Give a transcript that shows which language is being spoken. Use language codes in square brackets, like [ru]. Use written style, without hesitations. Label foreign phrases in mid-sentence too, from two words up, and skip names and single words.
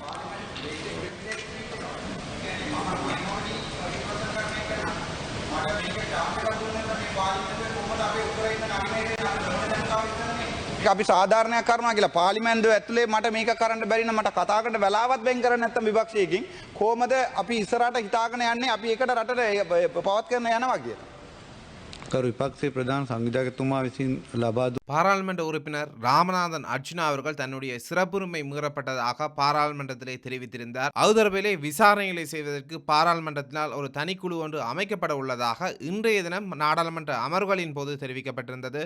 [si] අපි සාධාරණයක් කරනවා කියලා පාර්ලිමේන්තුව ඇතුලේ මට මේක කරන්න බැරි නම් මට කතා කරන්න වෙලාවත් වෙන් කරන්නේ නැත්නම් විපක්ෂයකින් කොහොමද අපි ඉස්සරහට හිතාගෙන යන්නේ අපි එකට රටට පවත් කරන යනවා කියලා. ගරු විපක්ෂ ප්‍රධාන සංවිධායකතුමා විසින් ලබාදුන් [ta] பாராளுமன்ற உறுப்பினர் ராமநாதன் அர்ச்சுனா அவர்கள் தன்னுடைய சிறப்புரிமை மீறப்பட்டதாக பாராளுமன்றத்திலே தெரிவித்திருந்தார். அது தொடர்பிலே விசாரணைகளை செய்வதற்கு பாராளுமன்றத்தினால் ஒரு தனிக்குழு ஒன்று அமைக்கப்பட உள்ளதாக இன்றைய தினம் நாடாளுமன்ற அமர்வுகளின் போது தெரிவிக்கப்பட்டிருந்தது.